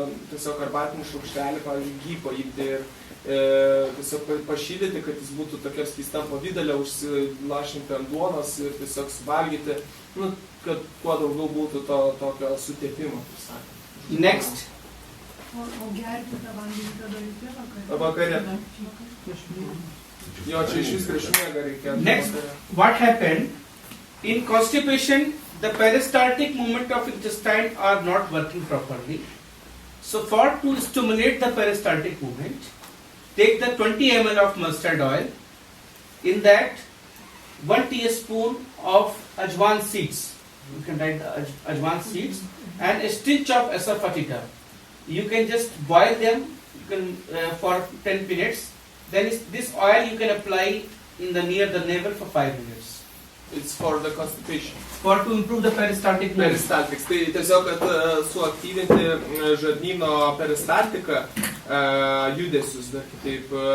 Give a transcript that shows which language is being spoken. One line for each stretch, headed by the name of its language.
Lithuanian: tiesiog arbatinį šaukštelį, pavyzdžiui, ghee paimti ir tiesiog pašildyti, kad jis būtų tokia skystam pavidalė, užsilašinti ant duonos ir tiesiog suvalgyti, kad kuo daugiau būtų to tokio sutepimo.
English: Next,
Lithuanian: O gerti tą vandenį tada reikia Vakare. Jo, čia iš vis prieš miegą reikėtų.
English: Next. What happened? In constipation, the peristaltic movement of intestine are not working properly. So to stimulate the peristaltic movement, take the 20 ml of mustard oil. In that, 1 teaspoon of ajwan seeds. You can write the ajwan seeds and a stitch of asafoetida. You can just boil them. You can for 10 minutes. Then this oil you can apply in the near the navel for 5 minutes. It's for the constipation. For to improve the peristaltic movement. Peristaltics.
Lithuanian: Tai tiesiog, kad suaktyvinti žarnyno peristaltiką judesius, dar kitaip.